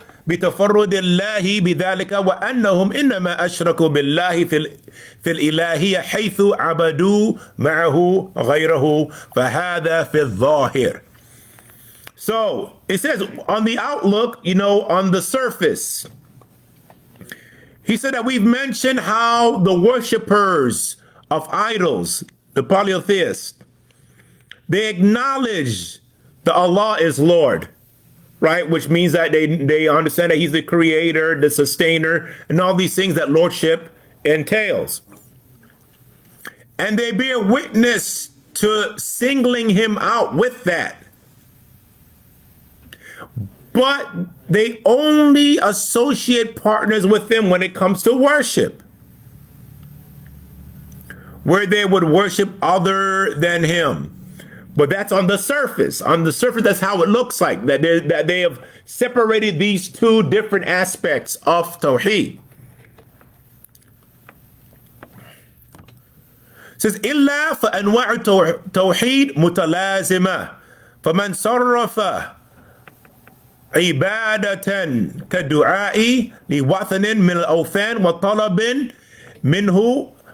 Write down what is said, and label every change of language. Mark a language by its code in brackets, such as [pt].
[ar] بتفرد الله بذلك وأنهم إنما أشركوا بالله في الإلهية حيث عبدوا معه غيره فهذا في الظاهر. [en] So it says on the outlook, on the surface, he said that we've mentioned how the worshipers of idols, the polytheists, they acknowledge that Allah is Lord, right? Which means that they understand that he's the creator, the sustainer, and all these things that lordship entails. And they bear witness to singling him out with that. But they only associate partners with him when it comes to worship, where they would worship other than him. But that's on the surface. On the surface, that's how it looks like, that they have separated these two different aspects of Tawheed. It says, [ar] إِلَّا فَأَنْوَعُ التَّوْحِيدِ مُتَلَازِمَةً فَمَنْ صَرَّفَ عبادة كالدعاء لوثن من الأوثان وطلب منه